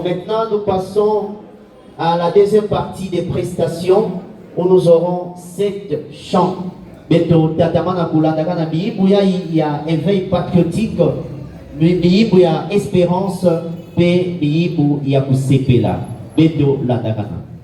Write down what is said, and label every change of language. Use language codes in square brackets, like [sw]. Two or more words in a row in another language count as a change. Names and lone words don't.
[fr] Maintenant, nous passons à la deuxième partie des prestations où nous aurons 7 chants. [ktu] Beto tatamana kulandaka na biibu ya [fr] éveil patriotique, [ktu] biibu ya espérance, pe biibu ya kusepela. Beto landakana.